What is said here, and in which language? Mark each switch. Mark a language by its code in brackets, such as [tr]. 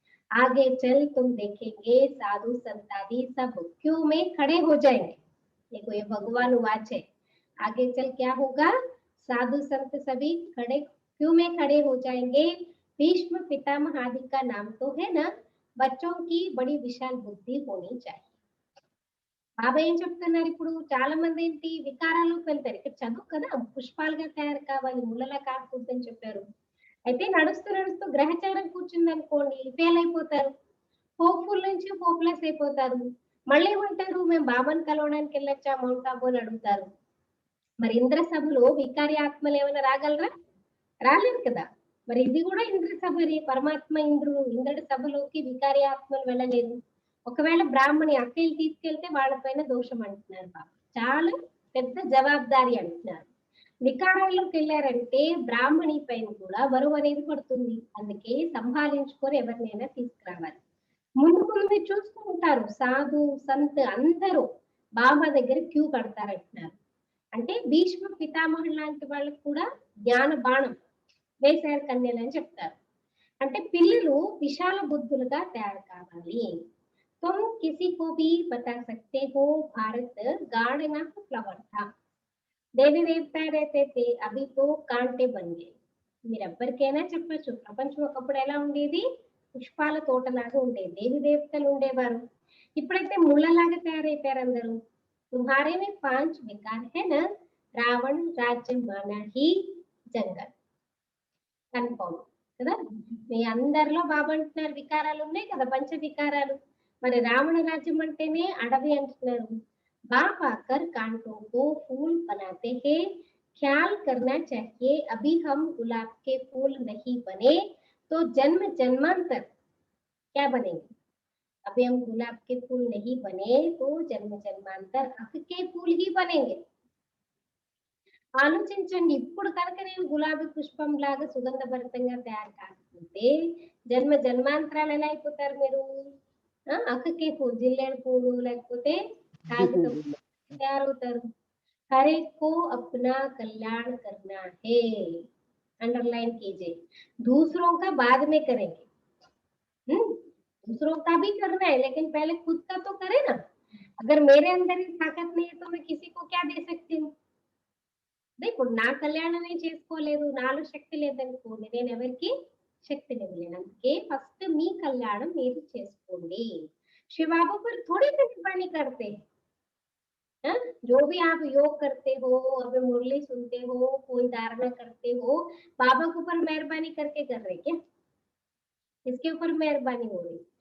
[hi] आगे चल तुम देखेंगे साधु संतादि सब क्यों में खड़े हो जाएंगे। देखो ये भगवान वाच है, आगे चल क्या होगा, साधु संत सभी खड़े क्यों में खड़े हो जाएंगे। भीष्म पितामह आदि का नाम तो है ना, बच्चों की बड़ी विशाल बुद्धि होनी चाहिए। [te] బాబా ఏం చెప్తున్నారు, ఇప్పుడు చాలా మంది ఏంటి వికారాల్లోకి వెళ్తారు। ఇక్కడ చదువు కదా, పుష్పాలుగా తయారు కావాలి, ముళ్ళలా కాకూడదని చెప్పారు। అయితే నడుస్తూ నడుస్తూ గ్రహచారం కూర్చుంది అనుకోండి, ఫెయిల్ అయిపోతారు, హోప్ఫుల్ నుంచి హోప్లెస్ అయిపోతారు। మళ్ళీ ఉంటారు మేము బాబాని కలవడానికి వెళ్ళొచ్చా మౌంట్ ఆబు అని అడుగుతారు। మరి ఇంద్ర సభలో వికారి ఆత్మలు ఏమైనా రాగలరా, రాలేరు కదా। మరి ఇది కూడా ఇంద్ర సభని, పరమాత్మ ఇంద్రుడు, ఇంద్రుడి సభలోకి వికారి ఆత్మలు వెళ్ళలేరు। ఒకవేళ బ్రాహ్మణి అక్కయ్యలు తీసుకెళ్తే వాళ్ళపైన దోషం అంటున్నారు బాబా, చాలా పెద్ద జవాబుదారి అంటున్నారు। వికారాల్లోకి వెళ్ళారంటే బ్రాహ్మణి పైన కూడా బరువు అనేది పడుతుంది, అందుకే సంభాలించుకొని ఎవరినైనా తీసుకురావాలి। ముందు ముందు మీరు చూస్తూ ఉంటారు, సాధు సంత్ అందరూ బాబా దగ్గర క్యూ కడతారంటున్నారు। అంటే భీష్మ పితామహుడు లాంటి వాళ్ళకి కూడా జ్ఞాన బాణం వేశారు కన్యలు అని చెప్తారు। అంటే పిల్లలు విశాల బుద్ధులుగా తయారు కావాలి। [hi] तुम किसी को भी बता सकते हो भारत गार्डन ऑफ फ्लावर था, దేవి దేవత रहते थे अभी तो कांटे बन गए। [te] మీరెవ్వరికైనా చెప్పొచ్చు, ప్రపంచం ఒకప్పుడు ఎలా ఉండేది, పుష్పాల తోటలాగా ఉండేది, దేవి దేవతలు ఉండేవారు, ఇప్పుడైతే ముళ్ళలాగా తయారైపోయారు అందరూ। [hi] तुम्हारे में 5 विकार है ना, रावण राज्य माना ही जंगल, [te] కన్ఫర్మ్ కదా। మీ అందరిలో బాబా అంటున్నారు వికారాలు ఉన్నాయి కదా, పంచ వికారాలు। మరి రావణ రాజ్యం అంటేనే అడవి అంటున్నారు। [hi] बाप आकर कांटों को फूल बनाते हैं, ख्याल करना चाहिए अभी हम गुलाब के फूल नहीं बने तो जन्म जन्मांतर क्या बनेंगे। अभी हम गुलाब के फूल नहीं बने तो जन्म जन्मांतर अख के फूल ही बनेंगे। [te] ఆలోచించండి, ఇప్పుడు కనుక నేను గులాబీ పుష్పం లాగా సుగంధభరితంగా తయారు కాకపోతే జన్మ జన్మాంతరాలు ఎలా అయిపోతారు మీరు। అక్కకే పువ్వు, జిల్లేడు పువ్వు లేకపోతే కాగితం తయారవుతారు। [hi] हर एक को अपना कल्याण करना है, अंडरलाइन कीजिए। दूसरों का बाद में करेंगे, दूसरों का भी करना है लेकिन पहले खुद का तो करें ना। अगर मेरे अंदर ही ताकत नहीं है तो मैं किसी को क्या दे सकती हूँ। [te] ఇప్పుడు నా కళ్యాణమే చేసుకోలేదు, నాలో శక్తి లేదనుకోండి, నేను ఎవరికి శక్తిని ఇవ్వలేను। అందుకే ఫస్ట్ మీ కళ్యాణం మీరు చేసుకోండి। [hi] शिव बाबा पर थोड़ी मेहरबानी करते हैं। जो भी आप योग करते हो, अभी मुरली सुनते हो, कोई धारणा करते हो, बाबा के ऊपर मेहरबानी करके कर रहे क्या, किसके ऊपर मेहरबानी हो रही।